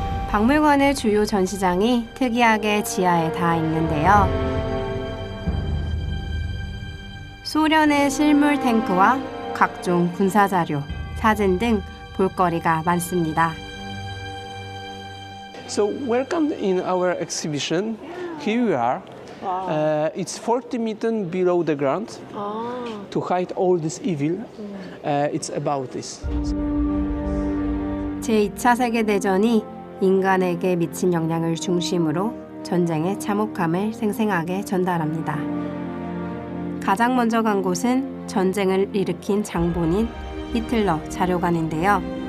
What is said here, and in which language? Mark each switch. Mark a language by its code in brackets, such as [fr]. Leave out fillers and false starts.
[ko] 박물관의 주요 전시장이 특이하게 지하에 다 있는데요. 소련의 실물 탱크와 각종 군사 자료, 사진 등 볼거리가 많습니다. [en] So welcome in our exhibition. Here we are. It's 40 meters below the ground to hide all this evil. It's about this. [ko] 제2차 세계대전이 인간에게 미친 영향을 중심으로 전쟁의 참혹함을 생생하게 전달합니다. 가장 먼저 간 곳은 전쟁을 일으킨 장본인 히틀러 자료관인데요.